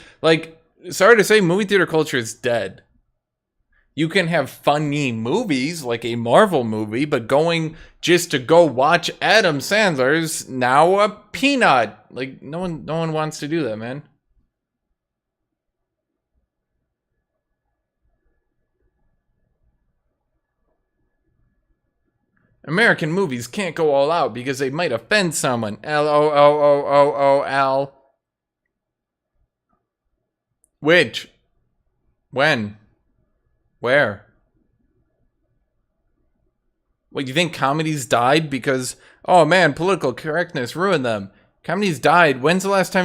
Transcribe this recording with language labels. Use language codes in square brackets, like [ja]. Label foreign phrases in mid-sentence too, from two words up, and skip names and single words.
[en] Like, sorry to say, movie theater culture is dead. You can have funny movies, like a Marvel movie, but going just to go watch Adam Sandler's now a peanut. Like, no one wants to do that, man. American movies can't go all out because they might offend someone. L-O-O-O-O-O-L. Which? When? Where? What, you think comedies died because, oh man, political correctness ruined them? Comedies died. When's the last time?